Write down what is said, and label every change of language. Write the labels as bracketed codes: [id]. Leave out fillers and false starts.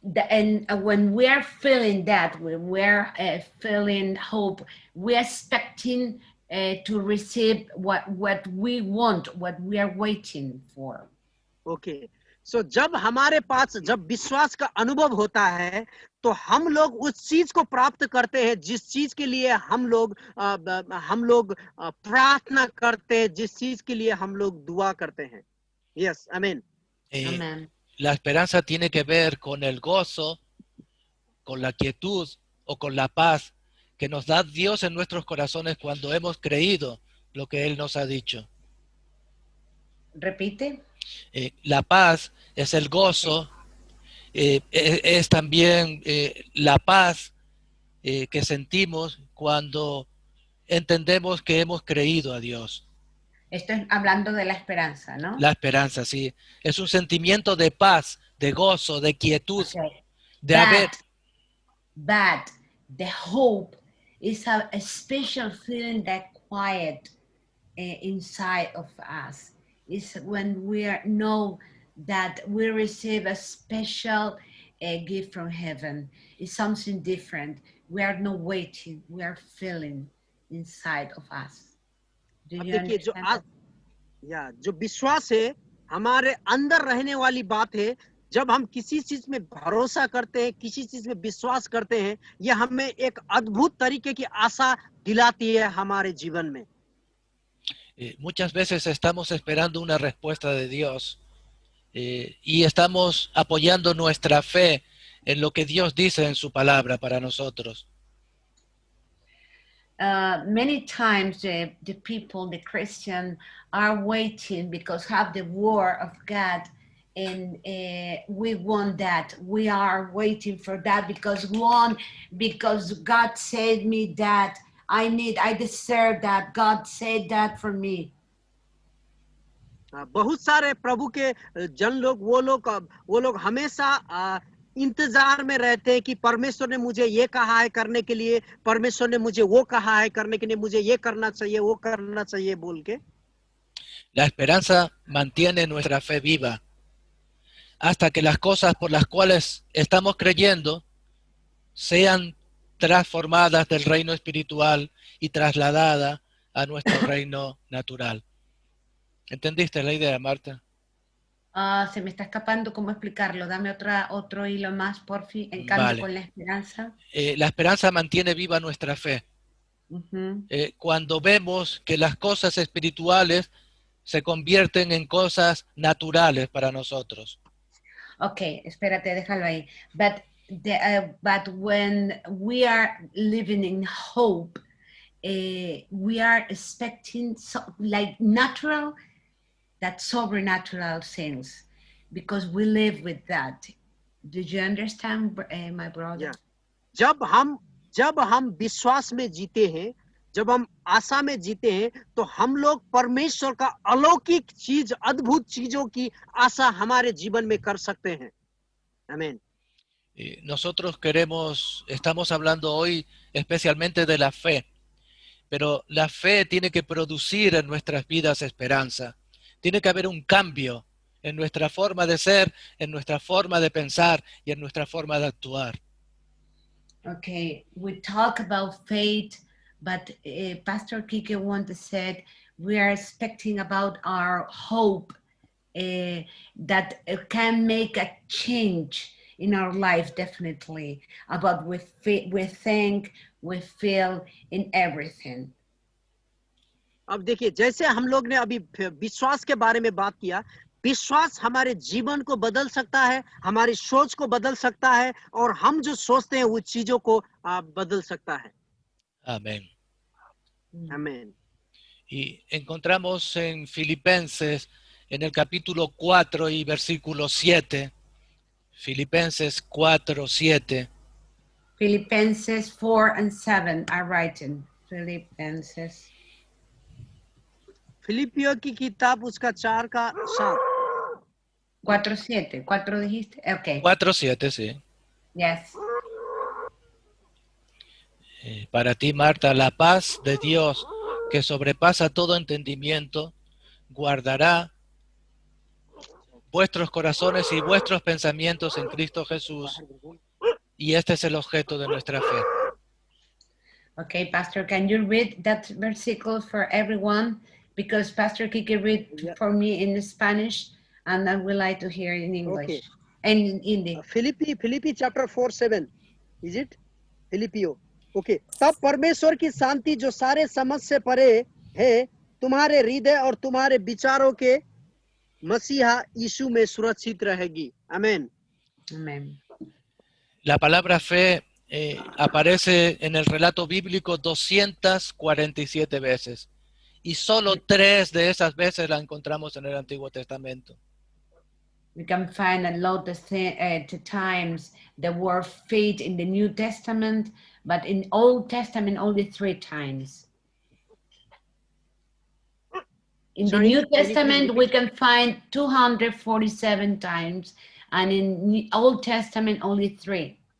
[en] And when we are feeling that, when we are feeling hope, we are expecting to receive what we want, what we are waiting for. Okay. [hi] So जब हमारे पास जब विश्वास का अनुभव होता है तो हम लोग उस चीज को प्राप्त करते हैं जिस चीज के लिए हम लोग प्रार्थना करते हैं, जिस चीज के लिए हम लोग दुआ करते हैं. [en] Yes, amen. Amen. [es] La esperanza tiene que ver con el gozo, con la quietud o con la paz que nos da Dios en nuestros corazones cuando hemos creído lo que Él nos ha dicho. Repite. La paz es el gozo, es también la paz que sentimos cuando entendemos que hemos creído a Dios. Esto es hablando de la esperanza, ¿no? La esperanza, sí. Es un sentimiento de paz, de gozo, de quietud, [en] Okay. [es] de haber... [en] But the hope is a special feeling that quiet inside of us. It's when we know that we receive a special gift from heaven. It's something different. We are not waiting. We are feeling inside of us. Do [hi] अब [en] you [hi] देखिए [en] understand? [hi] जो विश्वास है हमारे अंदर रहने वाली बात है. जब हम किसी चीज में भरोसा करते हैं, किसी चीज में विश्वास करते हैं, यह हमें एक अद्भुत तरीके की आशा दिलाती है हमारे जीवन में. [es] Muchas veces estamos esperando una respuesta de Dios y estamos apoyando nuestra fe en lo que Dios dice en su palabra para nosotros. [en] Many times the people, the Christian, are waiting because have the word of God, and we want that. We are waiting for that because God said me that I deserve that. God said that for me. [hi] बहुत सारे प्रभु के जन लोग वो लोग हमेशा इंतजार में रहते हैं कि परमेश्वर ने मुझे ये कहा है करने के लिए, परमेश्वर ने मुझे वो कहा है करने के लिए, मुझे ये करना चाहिए, वो करना चाहिए बोल के. [es] La esperanza mantiene nuestra fe viva hasta que las cosas por las cuales estamos creyendo sean transformadas del reino espiritual y trasladadas a nuestro reino natural. ¿Entendiste la idea, Marta? Se me está escapando cómo explicarlo. Dame otro hilo más, porfi. En cambio, Vale. con la esperanza. La esperanza mantiene viva nuestra fe. Cuando vemos que las cosas espirituales se convierten en cosas naturales para nosotros. Okay, espérate, déjalo ahí. [en] But when we are living in hope, we are expecting like natural, that supernatural things, because we live with that. Did you understand, my brother? Yeah. [hi] जब हम विश्वास में जीते हैं, जब हम आशा में जीते हैं, तो हम लोग परमेश्वर का अलौकिक चीज, अद्भुत चीजों की आशा हमारे जीवन में कर सकते हैं. आमीन. [es] Nosotros estamos hablando hoy especialmente de la fe, pero la fe tiene que producir en nuestras vidas esperanza. Tiene que haber un cambio en nuestra forma de ser, en nuestra forma de pensar y en nuestra forma de actuar. [en] Okay, we talk about faith, but Pastor Kike once said we are expecting about our hope that can make a change in our life, definitely, about we think, we feel in everything. [hi] अब देखिए, जैसे हम लोग ने अभी विश्वास के बारे में बात किया, विश्वास हमारे जीवन को बदल सकता है, हमारी सोच को बदल सकता है, और हम जो सोचते हैं वो चीजों को बदल सकता है. [es] Amén. Amén. Y encontramos en Filipenses, en el capítulo 4 y versículo 7, Filipenses 4, 7. [en] Filipenses 4 and 7 are written. [es] Filipenses. [hi] फिलिपियो की किताब उसका 4 का 7. [es] 4:7. 4 dijiste? Okay. 4:7, sí. [en] Yes. [es] Para ti, Marta, la paz de Dios, que sobrepasa todo entendimiento, guardará vuestros corazones y vuestros pensamientos en Cristo Jesús. Y este es el objeto de nuestra fe. [en] Okay, Pastor, can you read that versículo for everyone? Because Pastor Kike read for me in Spanish, and I would like to hear it in English. Okay. And in Hindi. Philippi chapter 4:7. Is it? Philippiyo. Okay. [hi] तब परमेश्वर की शांति जो सारे समझ से परे है, तुम्हारे हृदय और तुम्हारे विचारों के मसीहा यीशु में सुरक्षित रहेगी. [es] Amén. [en] Amen. [es] La palabra fe aparece en el relato bíblico 247 veces. Y solo 3 de esas veces la encontramos en el Antiguo Testamento. [en] We can find a lot of times the word faith in the New Testament, but in Old Testament only 3 times. In the New Testament we can find 247 times, and in the Old Testament only 3.